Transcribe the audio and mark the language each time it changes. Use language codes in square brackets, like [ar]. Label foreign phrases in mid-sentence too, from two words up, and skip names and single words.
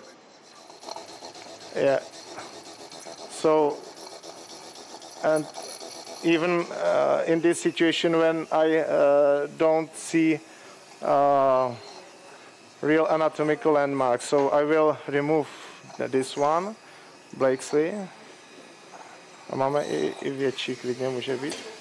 [en] Yeah. So, and even in this situation when I don't see real anatomical landmarks, so I will remove this one, Blakesley. [cs] A máme i větší, klidně může být.